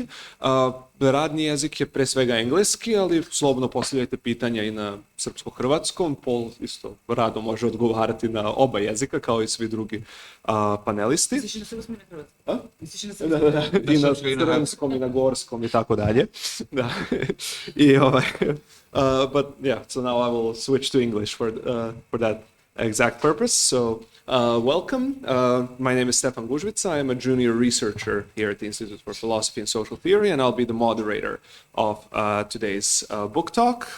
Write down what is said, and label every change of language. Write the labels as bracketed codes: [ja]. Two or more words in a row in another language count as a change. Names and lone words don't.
[sr] Radni jezik je pre svega engleski, ali slobodno postavljajte pitanja i na srpsko-hrvatskom. Pol isto rado može odgovarati na oba jezika, kao i svi drugi panelisti. Misliš na srpskom i na hrvatskom? Misliš na srpskom? Da, i na srpskom i na gorskom i tako dalje. Da. [en] But yeah, so now I will switch to English for that exact purpose. So welcome. My name is Stefan Gužvica. I am a junior researcher here at the Institute for Philosophy and Social Theory, and I'll be the moderator of today's book talk.